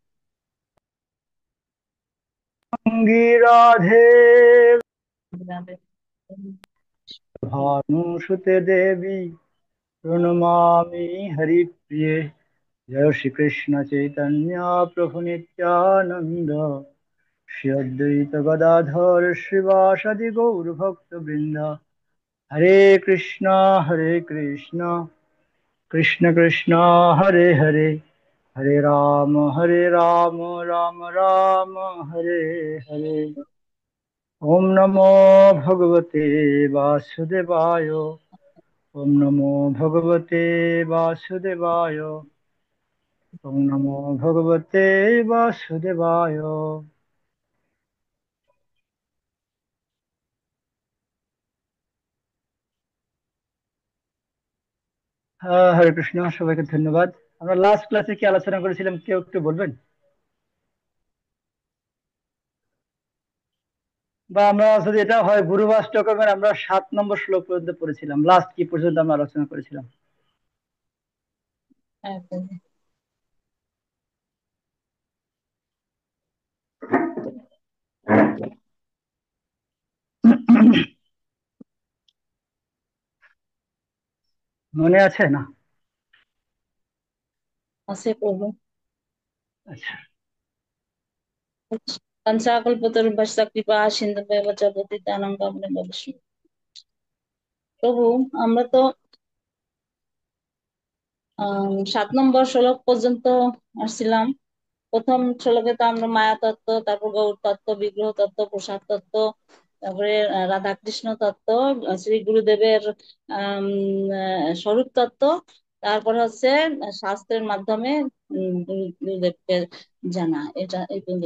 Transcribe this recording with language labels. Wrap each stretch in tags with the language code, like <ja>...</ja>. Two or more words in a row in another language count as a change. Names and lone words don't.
<sa>अङ्गी राधे भानुसुते देवी प्रणमामि हरिप्रिये। जय श्री कृष्ण चैतन्य प्रभु नित्यानंद श्री अद्वैत गदाधर श्रीवासदि गौर भक्त वृंद। हरे कृष्ण कृष्ण कृष्ण हरे हरे, हरे राम राम राम हरे हरे। ओम नमो भगवते वासुदेवाय, ओम नमो भगवते वासुदेवाय, ओम नमो भगवते वासुदेवाय।</sa> <bn>হরে কৃষ্ণ, সবাইকে ধন্যবাদ। আমরা লাস্ট ক্লাসে কি আলোচনা করেছিলাম, কেউ একটু বলবেন? বা আমরা যদি এটা হয় গুরুবাষ্টকমের আমরা 7 নম্বর শ্লোক পর্যন্ত পড়েছিলাম, লাস্ট কি পর্যন্ত আমরা আলোচনা করেছিলাম? মনে আছে না? আছে প্রভু। আচ্ছা।</bn> <sa>पंचाकल्पतरुभ्यश्च कृपा सिन्धुभ्येव च पतितानां पावनेभ्यो वैष्णवेभ्यो।</sa> <bn>প্রভু, আমরা তো 7 নম্বর শ্লোক পর্যন্ত আসছিলাম। প্রথম শ্লোকে তো আমরা মায়া তত্ত্ব, তারপর গৌর তত্ত্ব, বিগ্রহ তত্ত্ব, প্রসাদ তত্ত্ব, তারপরে রাধাকৃষ্ণ তত্ত্ব, শ্রী গুরুদেবের স্বরূপ তত্ত্ব, তারপর হচ্ছে শাস্ত্রের মাধ্যমে গুরুদেবকে জানা, এটা এই পর্যন্ত।</bn>